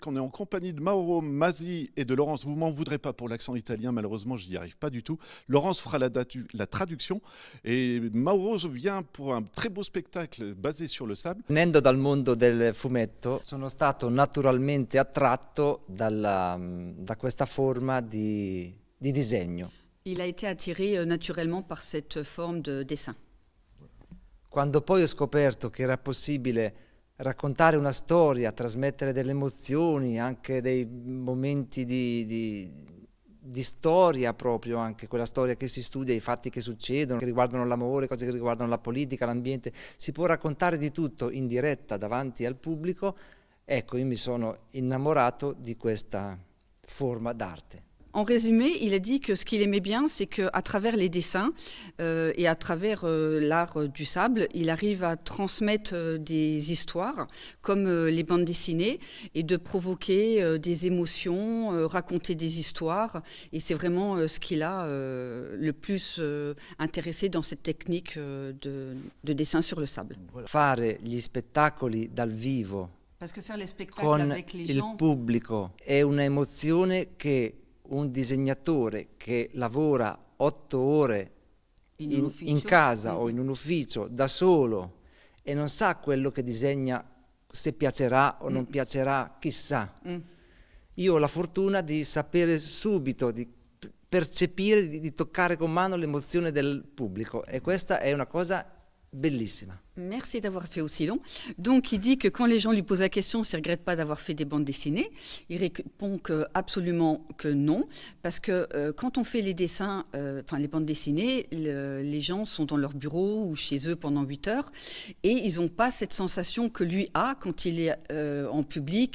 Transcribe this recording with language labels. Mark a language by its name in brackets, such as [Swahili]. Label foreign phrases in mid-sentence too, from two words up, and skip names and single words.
[French] compagnie de Mauro Masi et de Laurence. Vous m'en voudrez pas pour l'accent italien, malheureusement, je n'y arrive pas du tout. Laurence fera la traduction et Mauro vient pour un très beau spectacle basé sur le sable. [Italian] Venendo dal mondo del fumetto, sono stato naturalmente attratto da questa forma di disegno. [French] Il a été attiré naturellement par cette forme de dessin. [Italian] Quando poi ho scoperto che era possibile raccontare una storia, trasmettere delle emozioni, anche dei momenti di storia proprio, anche quella storia che si studia, i fatti che succedono, che riguardano l'amore, cose che riguardano la politica, l'ambiente, si può raccontare di tutto in diretta davanti al pubblico. Ecco, io mi sono innamorato di questa forma d'arte. [French] En résumé, il a dit que ce qu'il aimait bien, c'est qu'à travers les dessins et à travers l'art du sable, il arrive à transmettre des histoires comme les bandes dessinées et de provoquer des émotions, raconter des histoires. Et c'est vraiment ce qui l'a le plus intéressé dans cette technique de dessin sur le sable. [Italian] Fare gli spettacoli dal vivo [French] Parce que faire les spectacles [Italian] con [French] avec les gens, [Italian] il pubblico è un'emozione che un disegnatore che lavora 8 ore in casa o in un ufficio da solo e non sa quello che disegna, se piacerà o non piacerà, chissà. Io ho la fortuna di sapere subito, di percepire, di toccare con mano l'emozione del pubblico e questa è una cosa bellissima. [French] Merci d'avoir fait aussi long. Donc, il dit que quand les gens lui posent la question s'il ne regrette pas d'avoir fait des bandes dessinées, il répond absolument que non, parce que quand on fait les dessins, les bandes dessinées, les gens sont dans leur bureau ou chez eux pendant 8 heures et ils n'ont pas cette sensation que lui a quand il est en public.